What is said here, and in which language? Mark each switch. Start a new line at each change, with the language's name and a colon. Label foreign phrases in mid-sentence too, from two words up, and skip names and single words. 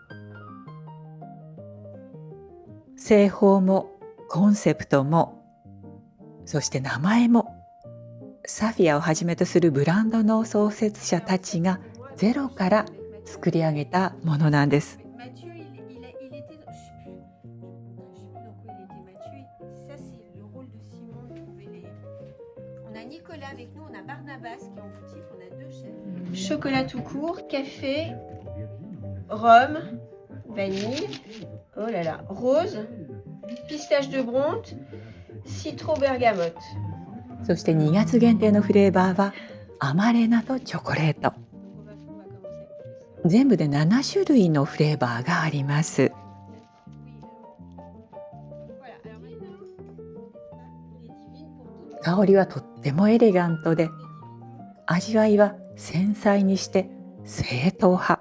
Japanese: 製法もコンセプトも、そして名前もサフィアをはじめとするブランドの創設者たちがゼロから作り上げたものなんです。
French: Chocolat tout court, café, rhum, vanille, oh là là, rose, pistache de Bronte, citron bergamote。
Japanese: そして2月限定のフレーバーはアマレナとチョコレート。全部で7種類のフレーバーがあります。香りはとってもエレガントで、味わいは繊細にして正統派。